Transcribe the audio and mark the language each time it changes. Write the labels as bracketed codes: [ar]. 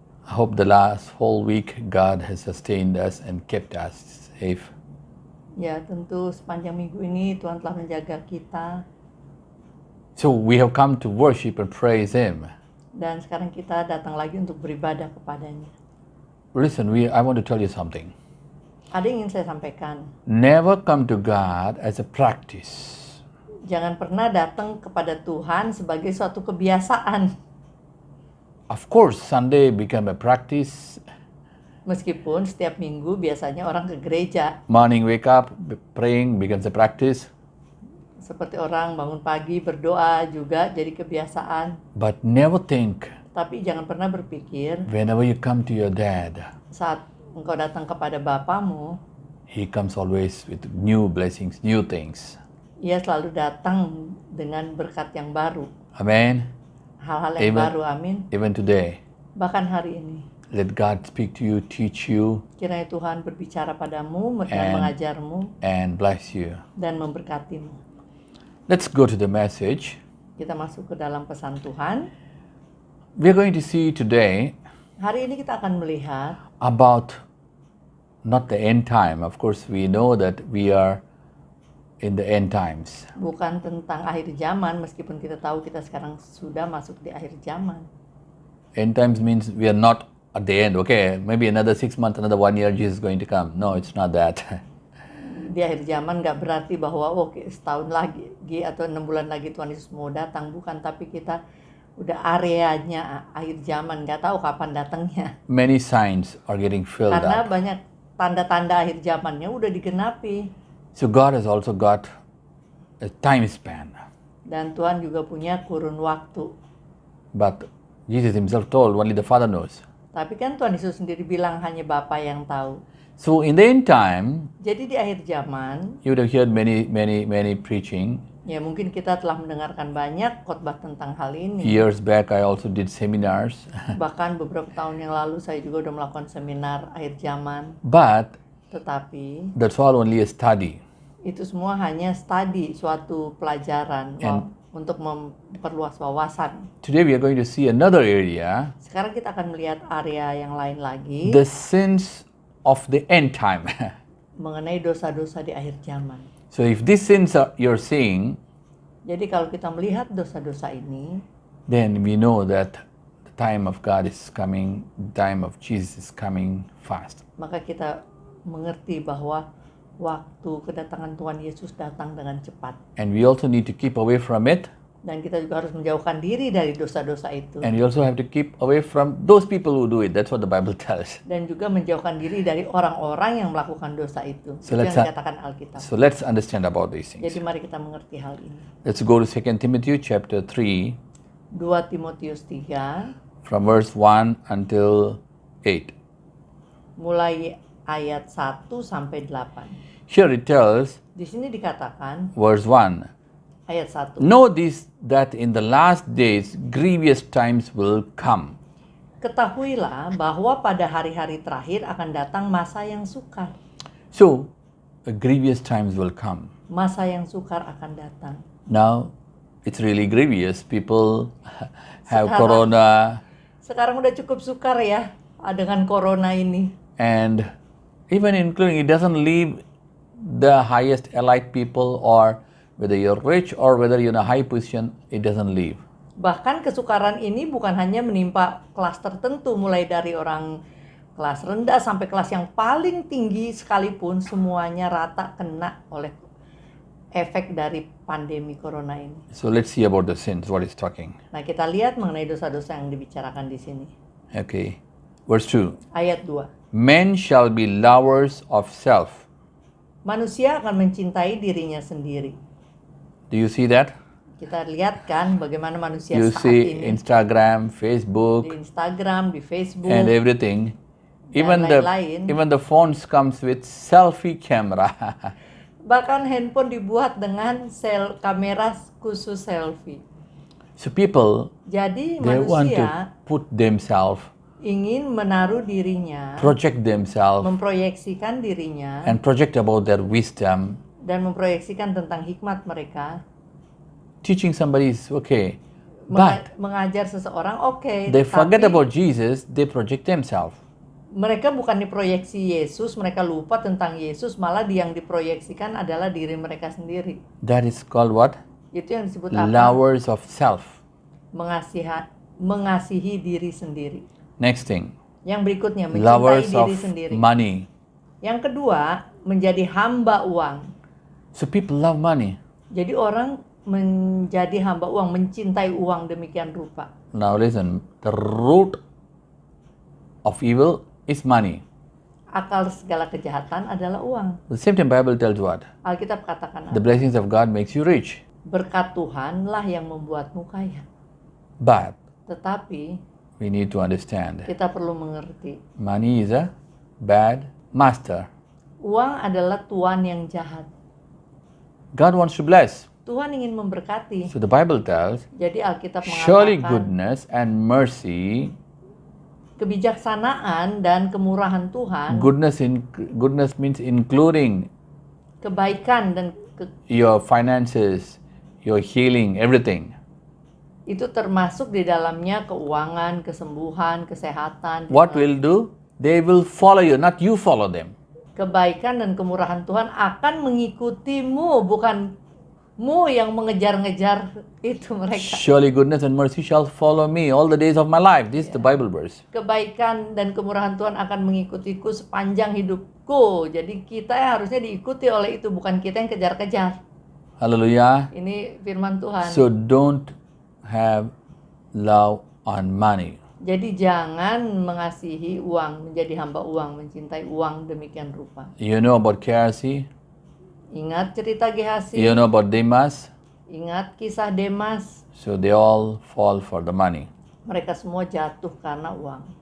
[en] I hope the last whole week God has sustained us and kept us safe. [id] Ya, tentu sepanjang minggu ini Tuhan telah menjaga kita. [en] So we have come to worship and praise Him. [id] Dan sekarang kita datang lagi untuk beribadah kepadanya. [en] Listen, I want to tell you something. [id] Ada yang ingin saya sampaikan. [en] Never come to God as a practice. [id] Jangan pernah datang kepada Tuhan sebagai suatu kebiasaan. [en] Of course, Sunday become a practice. [id] Meskipun setiap minggu biasanya orang ke gereja. [en] Morning wake up, praying becomes a practice. [id] Seperti orang bangun pagi berdoa juga jadi kebiasaan. [en] But never think, [id] Tapi jangan pernah berpikir [en] whenever you come to your dad, [id] saat engkau datang kepada bapamu, [en] He comes always with new blessings, new things. [id] ia selalu datang dengan berkat yang baru. [en] Amen. [id] Hal-hal yang [en] Amen. [id] baru, amin. [en] Even today, [id] Bahkan hari ini, [en] let God speak to you, teach you, [id] kiranya Tuhan berbicara padamu dan [en] And- [id] mengajarmu [en] and bless you. [id] dan memberkatimu. [en] Let's go to the message. [id] Kita masuk ke dalam pesan Tuhan. [en] We're going to see today [id] Hari ini kita akan melihat [en] about not the end time. Of course, we know that we are in the end times. [id] bukan tentang akhir zaman, meskipun kita tahu kita sekarang sudah masuk di akhir zaman. [en] End times means we are not at the end. Okay, maybe another 6 months, another 1 year, Jesus is going to come. No, it's not that. [id] Di akhir zaman nggak berarti bahwa oke setahun lagi atau 6 bulan lagi Tuhan Yesus mau datang, bukan. Tapi kita udah areanya akhir zaman, nggak tahu kapan datangnya. [en] Many signs are getting filled [id] Karena [en] up. [id] banyak tanda-tanda akhir zamannya udah digenapi. [en] So God has also got a time span. [id] Dan Tuhan juga punya kurun waktu. [en] But Jesus himself told only the Father knows. [id] Tapi kan Tuhan Yesus sendiri bilang hanya Bapa yang tahu. [en] So in the end time, [id] Jadi di akhir zaman, [en] you would have heard many preaching. [id] ya mungkin kita telah mendengarkan banyak khotbah tentang hal ini. [en] Years back, I also did seminars. [id] Bahkan beberapa tahun yang lalu saya juga udah melakukan seminar akhir zaman. [en] But [id] Tetapi [en] that's all only a study. [id] itu semua hanya studi, suatu pelajaran untuk memperluas wawasan. [en] Today we are going to see another area, [id] Sekarang kita akan melihat area yang lain lagi [en] the sins of the end time. [id] mengenai dosa-dosa di akhir zaman. [en] So if these sins are you're seeing, [id] Jadi kalau kita melihat dosa-dosa ini, [en] then we know that the time of God is coming, the time of Jesus is coming fast. [id] maka kita mengerti bahwa waktu kedatangan Tuhan Yesus datang dengan cepat. [en] And we also need to keep away from it. [id] Dan kita juga harus menjauhkan diri dari dosa-dosa itu. [en] And we also have to keep away from those people who do it. That's what the Bible tells. [id] Dan juga menjauhkan diri dari orang-orang yang melakukan dosa itu. [en] So [id] Itu [en] let's [id] yang dikatakan Alkitab. [en] So let's understand about these things. [id] Jadi mari kita mengerti hal ini. [en] Let's go to 2 Timothy chapter 3 [id] 2 Timotius 3 [en] from verse 1 until 8. [id] mulai ayat 1 sampai 8. [en] Here it tells, [id] Di sini dikatakan [en] verse 1, [id] ayat 1. [en] know this, that in the last days grievous times will come. [id] Ketahuilah bahwa pada hari-hari terakhir akan datang masa yang sukar. [en] So, grievous times will come. [id] Masa yang sukar akan datang. [en] Now, it's really grievous. People have [id] Sekarang- [en] corona, [id] Sekarang udah cukup sukar ya dengan corona ini. [en] and even including, it doesn't leave the highest elite people, or whether you're rich or whether you're in a high position, it doesn't leave. [id] Bahkan kesukaran ini bukan hanya menimpa kelas tertentu, mulai dari orang kelas rendah sampai kelas yang paling tinggi sekalipun, semuanya rata kena oleh efek dari pandemi corona ini. [en] So let's see about the sins, what it's talking. [id] Nah, kita lihat mengenai dosa-dosa yang dibicarakan di sini. [en] Okay, verse 2. [id] Ayat 2. [en] Men shall be lovers of self. [id] Manusia akan mencintai dirinya sendiri. [en] Do you see that? [id] Kita lihat kan bagaimana manusia [en] You [id] saat [en] see [id] ini [en] Instagram, [id] di [en] Facebook, [id] Instagram, di Facebook, [en] and everything. [id] Dan [en] Even [id] lain-lain. [en] the phones comes with selfie camera. [id] bahkan handphone dibuat dengan kamera khusus selfie. [en] So people, [id] Jadi [en] they want to [id] manusia [en] put themselves, [id] ingin menaruh dirinya, [en] project themselves, [id] memproyeksikan dirinya, [en] and project about their wisdom [id] dan memproyeksikan tentang hikmat mereka [en] Teaching somebody is okay, but [id] Mengajar seseorang oke, [en] they forget [id] tapi [en] about Jesus, they project themselves. [id] mereka bukan diproyeksi Yesus, mereka lupa tentang Yesus, malah yang diproyeksikan adalah diri mereka sendiri. [en] That is called what? [id] Itu yang disebut apa? [en] Lovers of self. [id] Mengasihi diri sendiri. [en] Next thing, [id] Yang berikutnya, mencintai [en] lovers of [id] diri sendiri. [en] money. [id] Yang kedua, menjadi hamba uang. [en] So people love money. [id] Jadi orang menjadi hamba uang, mencintai uang demikian rupa. [en] Now listen, the root of evil is money. [id] Akal segala kejahatan adalah uang. [en] The same time Bible tells what? [id] Alkitab katakan, [en] The blessings of God makes you rich. [id] berkat Tuhanlah yang membuatmu kaya. [en] But [id] Tetapi [en] we need to understand, [id] kita perlu mengerti, [en] money is a bad master. [id] uang adalah tuan yang jahat. [en] God wants to bless. [id] Tuhan ingin memberkati. [en] So the Bible tells, [id] Jadi Alkitab [en] surely [id] mengatakan [en] goodness and mercy, [id] kebijaksanaan dan kemurahan Tuhan, [en] goodness means including [id] kebaikan dan [en] your finances, your healing, everything. [id] itu termasuk di dalamnya keuangan, kesembuhan, kesehatan. [en] What will do? They will follow you, not you follow them. [id] Kebaikan dan kemurahan Tuhan akan mengikutimu, bukan mu yang mengejar-ngejar itu mereka. [en] Surely goodness and mercy shall follow me all the days of my life. This is the Bible verse. [id] Kebaikan dan kemurahan Tuhan akan mengikutiku sepanjang hidupku. Jadi kita harusnya diikuti oleh itu, bukan kita yang kejar-kejar. [en] Hallelujah. [id] Ini firman Tuhan. [en] So don't have love on money. [id] Jadi jangan mengasihi uang, menjadi hamba uang, mencintai uang demikian rupa. [en] You know about KRC? [id] Ingat cerita Gehazi, [en] You know about Demas? [id] ingat kisah Demas. [en] So they all fall for the money. [id] Mereka semua jatuh karena uang.